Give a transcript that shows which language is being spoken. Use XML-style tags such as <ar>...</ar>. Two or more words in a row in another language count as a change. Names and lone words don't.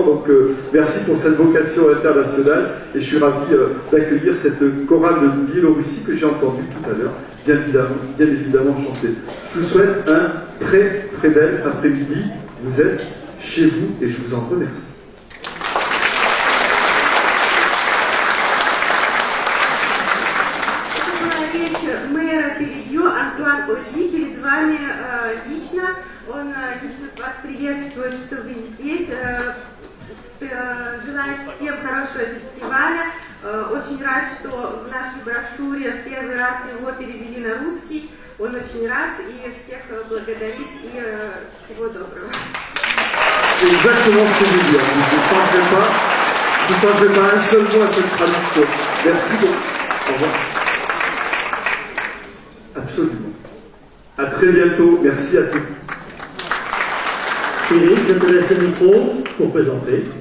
<fr>Donc, merci pour cette vocation internationale. Et je suis ravi d'accueillir cette chorale de Biélorussie que j'ai entendue tout à l'heure, bien évidemment chanter. Je vous souhaite un très très bel après-midi. Vous êtes chez vous et je vous en remercie.</fr> <ru>Мэра Пérigueux Антуан Оди перед вами лично. Он лично вас приветствует, что вы здесь. Желает всем хорошего фестиваля. Очень рад, что в нашей брошюре в первый раз его перевели на русский. Он очень рад и всех благодарит и всего доброго.</ru> <fr>C'est exactement ce que je veux dire. Je ne changerai pas un seul mot à cette traduction. Merci beaucoup. Au revoir. Absolument. À très bientôt. Merci à tous. Philippe, je te laisse le micro pour présenter.</fr>